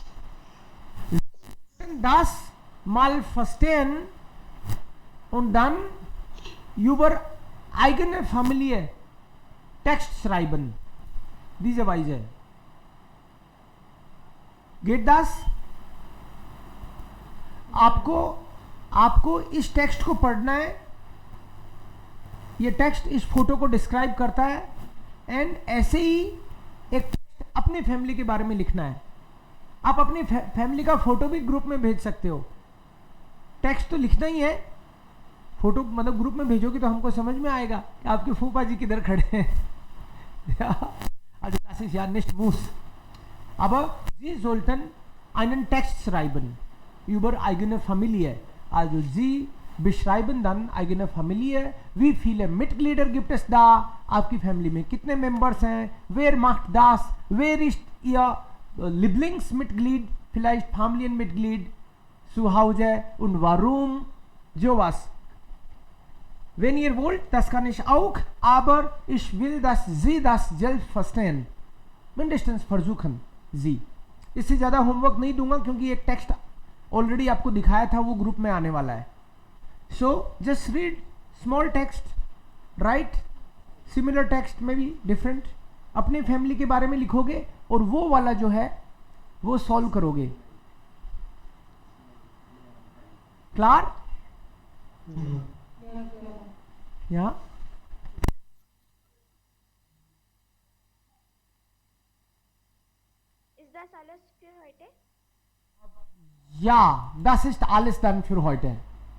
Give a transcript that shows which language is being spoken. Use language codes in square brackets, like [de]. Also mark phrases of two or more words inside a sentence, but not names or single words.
[de] Das mal verstehen und dann über eigene Familie Text schreiben. Diese Weise. Geht das? [hi] आपको इस टेक्स्ट को पढ़ना है. ये टेक्स्ट इस फोटो को डिस्क्राइब करता है एंड ऐसे ही एक टेक्स्ट अपनी फैमिली के बारे में लिखना है. आप अपनी फैमिली का फोटो भी ग्रुप में भेज सकते हो. टेक्स्ट तो लिखना ही है, फोटो मतलब ग्रुप में भेजोगे तो हमको समझ में आएगा कि आपके फूफा जी किधर खड़े हैं. [de] Also das ist ja nicht muss. Aber Sie sollten einen Text schreiben über eigene Familie. Also Sie beschreiben dann eigene Familie. Wie viele Mitglieder gibt es da? [hi] आपकी फैमिली में कितने मेंबर्स हैं? [de] Wer macht das? Wer ist Ihr Lieblingsmitglied? Vielleicht Familienmitglied zu Hause und warum? Sowas. Wenn ihr wollt, das kann ich auch, aber ich will, dass Sie das selbst verstehen. Mindestens versuchen Sie. [hi] इससे ज़्यादा होमवर्क नहीं दूंगा क्योंकि एक टेक्स्ट ऑलरेडी आपको दिखाया था, वो ग्रुप में आने वाला है. [en] So just read small text, write similar text [hi] में भी different, अपने फैमिली के बारे में लिखोगे और वो वाला जो है वो सॉल्व करोगे. क्लियर? [de] या Ist das alles für heute? Ja, das ist alles dann für heute.